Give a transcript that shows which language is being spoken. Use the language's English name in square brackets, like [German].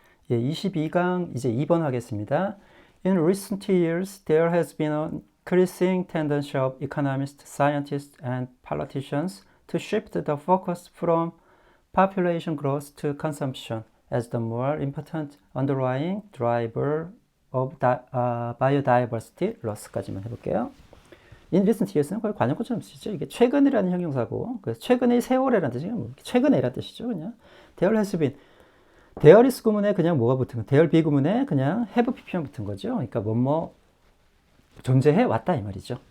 [Korean] 예, 22강 이제 2번 하겠습니다. [English] In recent years, there has been an increasing tendency of economists, scientists, and politicians to shift the focus from population growth to consumption as the more important underlying driver of biodiversity loss [Korean] 까지만 해볼게요. [English] In recent years [Korean] 는 거의 관용구처럼 쓰죠. 이게 최근이라는 형용사고, 그래서 최근의 세월이라는 뜻이 뭐 최근에라는 뜻이죠. 그냥 [English] there has been there is [Korean] 구문에 그냥 뭐가 붙은 거, there be 구문에 그냥 have pp만 붙은 거죠. 그러니까 뭐뭐 존재해 왔다 이 말이죠.